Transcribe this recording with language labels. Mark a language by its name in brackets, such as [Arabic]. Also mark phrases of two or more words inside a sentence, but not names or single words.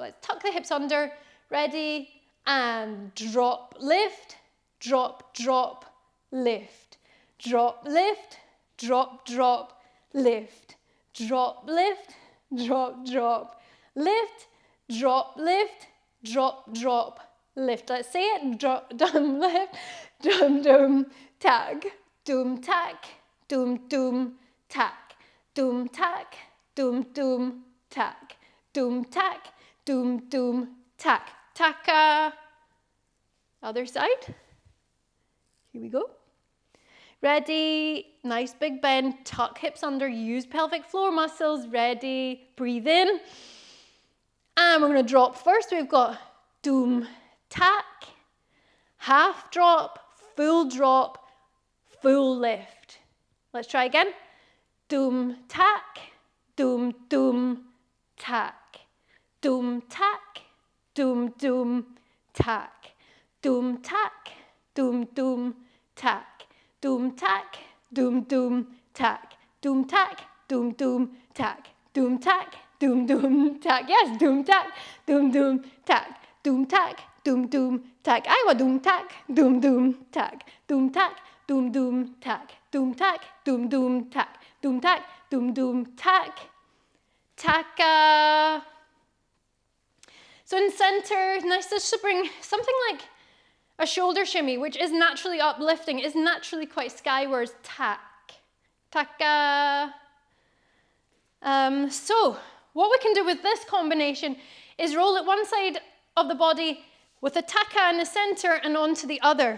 [English] Let's tuck the hips under, ready, and drop, lift, drop, drop, lift, drop, lift, drop, drop, lift, drop, lift, drop, drop, lift, drop, lift, drop, drop, lift. Let's say it, drop, dum, lift, dum, dum, tag, doom, tack, doom, doom, tack, doom, tack, doom, doom, tack, doom, tack, doom, doom, tack, taka. Other side. Here we go. Ready, nice big bend, tuck hips under, use pelvic floor muscles, ready, breathe in. And we're going to drop first. We've got doom, tack, half drop, full lift. Let's try again. Doom, tack, doom, doom, tack, doom, tack, doom, doom, tack, doom, tack, doom, doom, tack, doom, tack, doom, doom, tack, doom, tack, doom, doom, tack, doom, tack, doom, doom, tack. Yes, doom, tack, doom, doom, tack, doom, tack, doom, doom, tack. I want doom, tack, doom, doom, tack, doom, tack, doom, doom, tack, doom, tack, doom, doom, tack, doom, tack, doom, doom, tack, taka. So in center, nice to bring something like a shoulder shimmy, which is naturally uplifting, is naturally quite skywards, tack, taka. So what we can do with this combination is roll it one side of the body with a taka in the center and onto the other.